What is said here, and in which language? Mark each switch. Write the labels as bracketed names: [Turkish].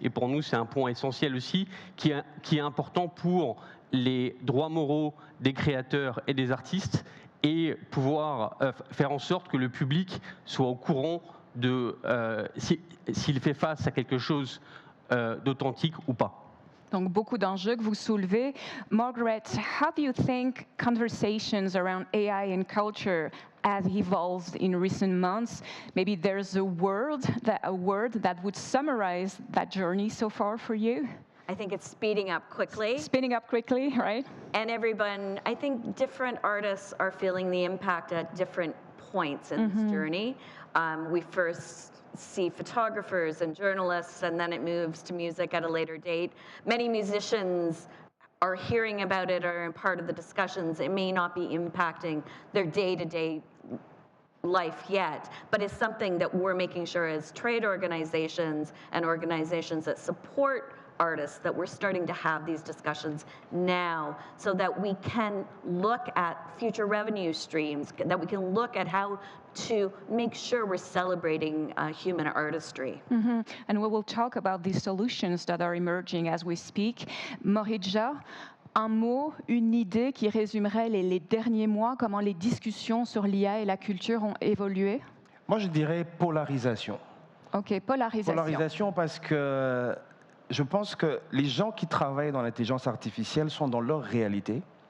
[French] Et pour nous, c'est un point essentiel aussi, qui est important pour les droits moraux des créateurs et des artistes, et pouvoir faire en sorte que le public soit au courant de s'il fait face à quelque chose d'authentique ou pas. Donc, beaucoup d'enjeux que vous soulevez. [English] Margaret, how do you think conversations around AI and culture have evolved in recent months? Maybe there's a word that would summarize that journey so far for you? I think it's speeding up quickly. Speeding up quickly, right? And everyone, I think different artists are feeling the impact at different points in this journey. We first see photographers and journalists, and then it moves to music at a later date. Many musicians are hearing about it or are part of the discussions. It may not be impacting their day-to-day life yet, but it's something that we're making sure as trade organizations and organizations that support artists that we're starting to have these discussions now so that we can look at future revenue streams, that we can look at how to make sure we're celebrating human artistry. And we will talk about these solutions that are emerging as we speak. [French] Morija, un mot, une idée qui résumerait les derniers mois, comment les discussions sur l'IA et la culture ont évolué? Moi, je dirais polarisation. OK, polarisation. Polarisation parce que je pense que les gens qui travaillent dans l'intelligence artificielle sont dans leur réalité.